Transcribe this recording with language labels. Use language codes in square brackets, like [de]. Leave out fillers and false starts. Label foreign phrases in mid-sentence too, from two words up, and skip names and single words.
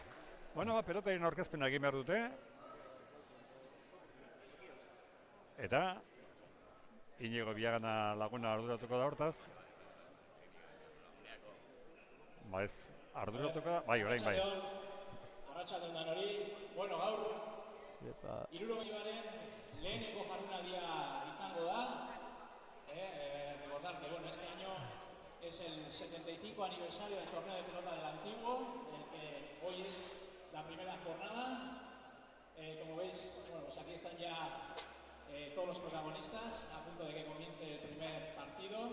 [eu] Bueno, pelotaren aurkezpena egin behar dute. Eta Inigo Biagana laguna arduratuko da hortaz. Ba ez, arduratuko da, bai, orain bai. Arratsaldeon danori, bueno, gaur, Hirurogeiaren lehenengo jardunaldia izango da. [es] Recordar que, bueno, este año es el 75 aniversario del torneo de pelota del Antiguo, en el que hoy es la primera jornada. Como veis, bueno, pues aquí están ya todos los protagonistas a punto de que comience el primer partido.